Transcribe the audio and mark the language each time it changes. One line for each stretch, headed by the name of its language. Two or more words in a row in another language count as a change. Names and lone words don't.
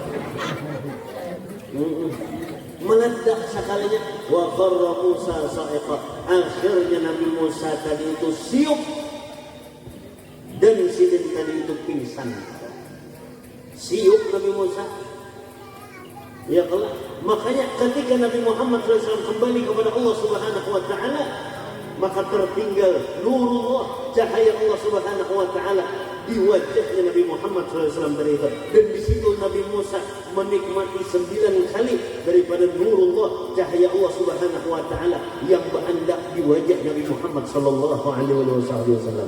Indonesian: Meledak sekalinya.
Arabic: وخر موسى صعقا.
Indonesian: Akhirnya Nabi Musa tadi itu siup. Dan sidin tadi itu pingsan. Siup Nabi Musa.
Arabic: يا الله.
Indonesian: Makanya ketika Nabi Muhammad SAW kembali kepada Allah
Arabic: سبحانه وتعالى,
Indonesian: maka tertinggal nurullah, cahaya Allah
Arabic: سبحانه وتعالى
Indonesian: di wajahnya Nabi Muhammad SAW dari itu. Dan di situ Nabi Musa menikmati 9 kali daripada nurullah, cahaya Allah
Arabic: سبحانه وتعالى
Indonesian: yang berandak di wajah Nabi Muhammad SAW.